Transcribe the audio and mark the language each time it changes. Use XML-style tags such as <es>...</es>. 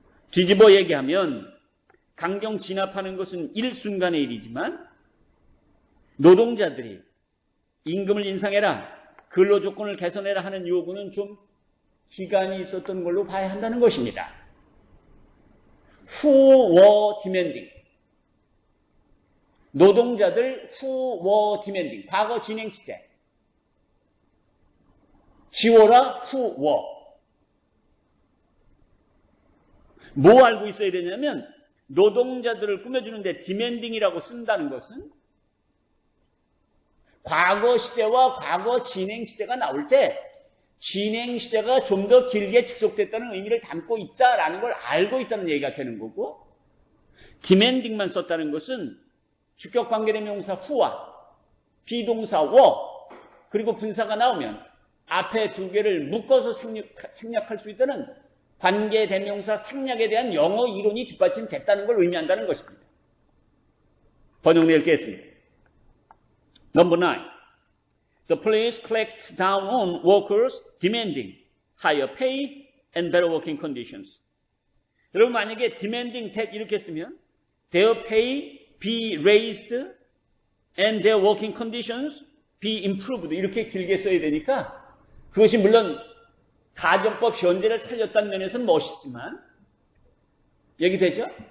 <ko>뒤집어 얘기하면 강경 진압하는 것은 일순간의 일이지만 노동자들이 임금을 인상해라, 근로조건을 개선해라 하는 요구는 좀 기간이 있었던 걸로 봐야 한다는 것입니다.</ko> <en>Who were demanding.</en> <ko>노동자들</ko> <en>who were demanding.</en> <ko>과거 진행 시제. 지워라</ko> <en>who were.</en> <ko>뭐 알고 있어야 되냐면 노동자들을 꾸며주는데 demanding이라고 쓴다는 것은 과거 시제와 과거 진행 시제가 나올 때 진행 시제가 좀 더 길게 지속됐다는 의미를 담고 있다라는 걸 알고 있다는 얘기가 되는 거고, demanding만 썼다는 것은 주격 관계대명사 who와 비동사 were 그리고 분사가 나오면 앞에 두 개를 묶어서 생략할 수 있다는 관계대명사 생략에 대한 영어 이론이 뒷받침됐다는 걸 의미한다는 것입니다. 번역 읽겠습니다. Number 9.</ko> <en>The police cracked down on workers demanding higher pay and better working conditions.</en> <ko>여러분 만약에 demanding that 이렇게 쓰면</ko> <en>their pay be raised and their working conditions be improved</en> <ko>이렇게 길게 써야 되니까 그것이 물론 가정법 현재를 살렸다는 면에서는 멋있지만 얘기되죠?</ko>